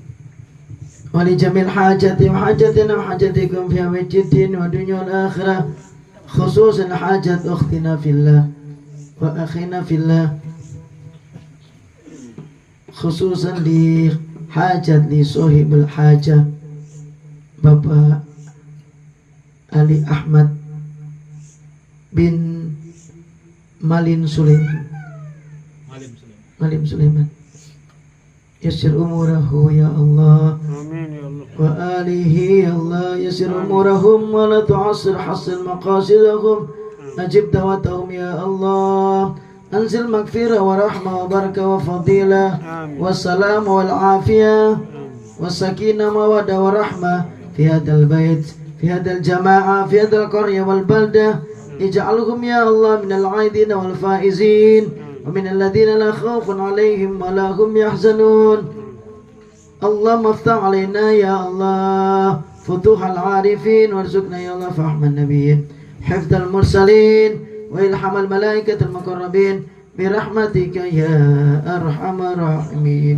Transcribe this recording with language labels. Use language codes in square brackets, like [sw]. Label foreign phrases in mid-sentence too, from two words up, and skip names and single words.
[ar] ولجميع حاجتي وحاجتنا وحاجتكم في يوم الدين والدنيا والآخرة خصوصا حاجة أختنا في الله وأخينا في الله، خصوصا di حاجة di صاحب الحاجة Bapak علي أحمد بن ماليم سليمان. يسر أموره يا الله. آمين يا الله. وآله يا الله. يسر أمورهم ولا تعسر حاصل مقاصدهم. نجيب دعوتهم يا الله. أنزل مغفرة ورحمة وبركة وفضيلة. وسلام والعافية. وسكينة مودة ورحمة. في هذا البيت، في هذه الجماعة، في هذه القرية والبلدة. اجعلهم يا الله من العائدين والفائزين. ومن الذين لا خوف عليهم ولا هم يحزنون. اللهم افتح علينا يا الله فتوح العارفين وارزقنا يا الله فهم النبيين حفظ المرسلين وإلحام الملائكة المقربين برحمتك يا أرحم الراحمين.